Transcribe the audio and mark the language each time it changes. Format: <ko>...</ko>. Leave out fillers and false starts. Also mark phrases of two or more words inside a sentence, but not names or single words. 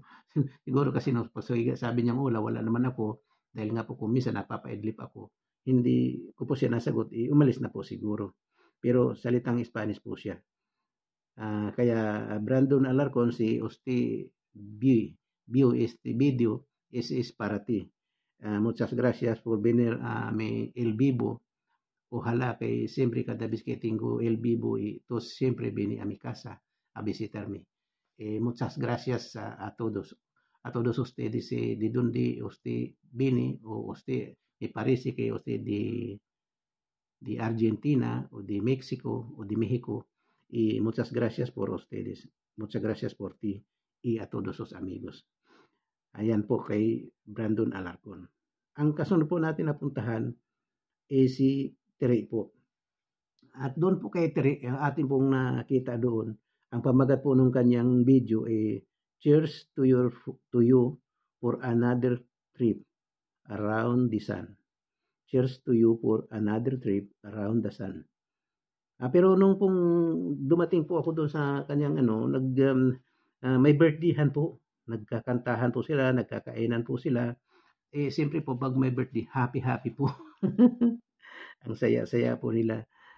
<tl>Siguro kasi nung sabi niya, Hola, wala naman ako. Dahil nga po kung minsan napapa-idlip ako, hindi ko po siya nasagot, umalis na po siguro. Pero salitang Spanish po siya.</tl> <es>Kaya Brandon Alarcon, si view este video es para ti. Muchas gracias por venir a mi el vivo. Ojalá que siempre cada vez que tengo el vivo y tú siempre viene a mi casa a visitarme. Muchas gracias a todos ustedes de donde usted viene o usted me parece que usted de Argentina o de México o de México y muchas gracias por ustedes. Muchas gracias por ti y a todos sus amigos.</es> <tl>Ayan po kay Brandon Alarcon. Ang kasunod po natin napuntahan si Tere po. At doon po kay Tere, ang ating pong nakita doon, ang pamagat po ng kanyang video</tl> <en>cheers to you for another trip around the sun. Cheers to you for another trip around the sun.</en> <tl>Pero nung pong dumating po ako doon sa kanyang may birthdayhan po. Nagkakantahan po sila, nagkakainan po sila. Siyempre po, pag may birthday, happy po. Ang saya-saya po nila.</tl>